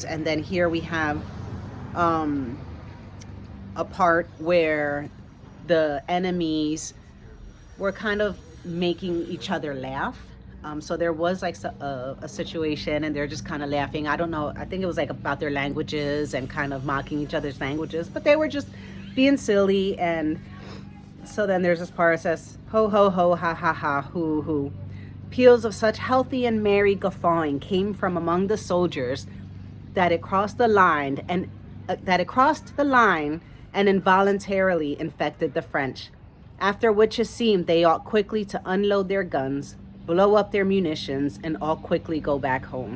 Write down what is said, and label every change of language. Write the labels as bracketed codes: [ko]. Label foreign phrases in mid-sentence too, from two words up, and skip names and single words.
[en] And then here we have a part where the enemies were kind of making each other laugh. So there was like a situation and they're just kind of laughing. I don't know. I think it was like about their languages and kind of mocking each other's languages, but they were just being silly. And so then there's this part that says, ho, ho, ho, ha, ha, ha, hoo, hoo. Peals of such healthy and merry guffawing came from among the soldiers that it crossed the line and involuntarily infected the French, after which it seemed they ought quickly to unload their guns, blow up their munitions, and all quickly go back home.